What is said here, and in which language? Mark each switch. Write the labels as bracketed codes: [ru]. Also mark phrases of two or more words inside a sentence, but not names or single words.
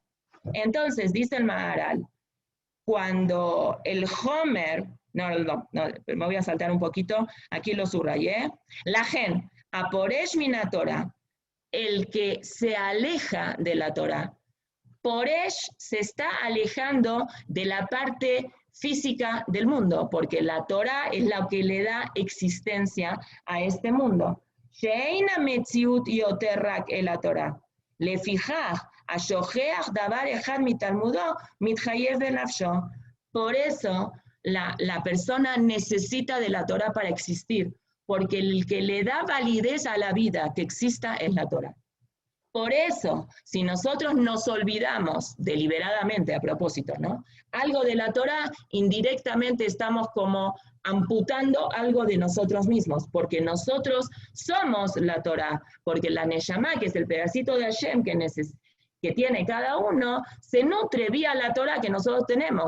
[es] Entonces, dice el Maharal, cuando el Homer, no, me voy a saltar un poquito, aquí lo subrayé, la gen, [he] הפורש מן התורה, [es] el que se aleja de la Torah, poresh se está alejando de la parte física del mundo, porque la Torah es la que le da existencia a este mundo. [he] שאינה מציאות יותר רק אל תורה לפיכך, [es] por eso la persona necesita de la Torah para existir, porque el que le da validez a la vida que exista es la Torah. Por eso, si nosotros nos olvidamos deliberadamente, a propósito, ¿no?, algo de la Torah, indirectamente estamos como amputando algo de nosotros mismos, porque nosotros somos la Torah, porque la Neshama, que es el pedacito de Hashem que tiene cada uno, se nutre vía la Torah que nosotros tenemos.